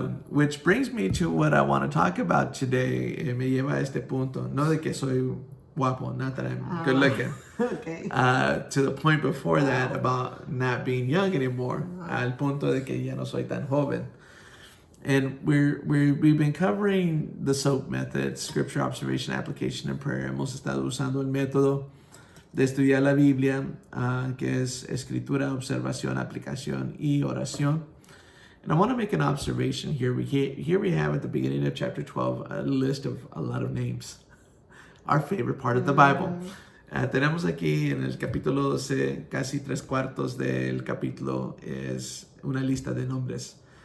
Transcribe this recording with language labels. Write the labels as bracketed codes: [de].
[en] Which brings me to what I want to talk about today. [es] Me lleva a este punto. No de que soy guapo, [en] not that I'm good looking. Okay. To the point before that about not being young anymore. [es] Al punto de que ya no soy tan joven. [en] And we've been covering the SOAP method, Scripture, Observation, Application, and Prayer. [es] Hemos estado usando el método de estudiar la Biblia, que es escritura, observación, aplicación y oración. [en] And I want to make an observation here. Here we have at the beginning of chapter 12 a list of a lot of names. Our favorite part of the Bible. [es] Tenemos aquí en el capítulo 12, casi 3/4 del capítulo es una lista de nombres.